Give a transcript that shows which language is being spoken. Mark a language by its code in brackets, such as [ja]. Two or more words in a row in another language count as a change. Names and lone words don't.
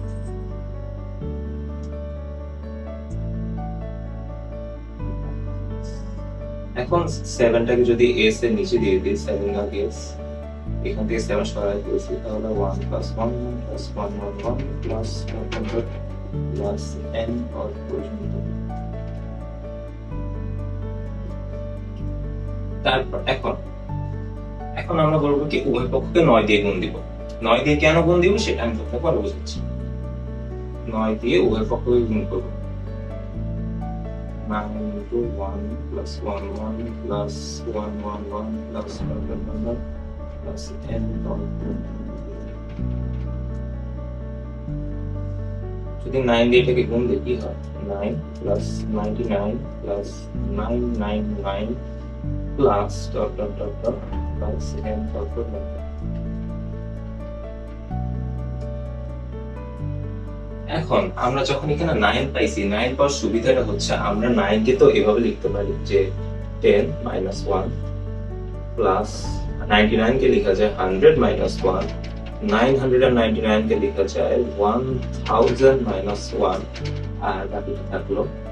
[bn] এখন 7টাকে যদি s এর নিচে দিয়ে দিই, 7 ভাগ s, এখান থেকে 7 সরাই দিয়েছি, তাহলে 1 প্লাস 1 প্লাস 1 1 1 প্লাস প্লাস n পদ পর্যন্ত। তারপর এখন আমরা বলবো কি উভয় পক্ষকে 9 দিয়ে গুণ দিব। 9 দিয়ে কেন গুণ দিব সেটা আমি তোকে পরে বুঝাচ্ছি। 9 দিয়ে উভয় পক্ষকে গুণ করব। [en] 9 into 1 plus 1 1 plus 1 1 1 plus 1 1 1 plus n dot। [bn] যদি 9 দিয়ে এটাকে গুণ দিই কি হয়? [en] 9 plus 99 plus 999 plus dot dot dot dot plus n dot dot dot। [bn] এখন আমরা যখন এখানে 9 পাইছি, 9 পাওয়ার সুবিধাটা হচ্ছে আমরা 9 কে তো এভাবে লিখতে পারি যে 10 minus 1 প্লাস 99 কে লেখা যায় 100 minus 1, 999 কে লেখা যায় 1000 minus 1, আর বাকিটা থাকলো।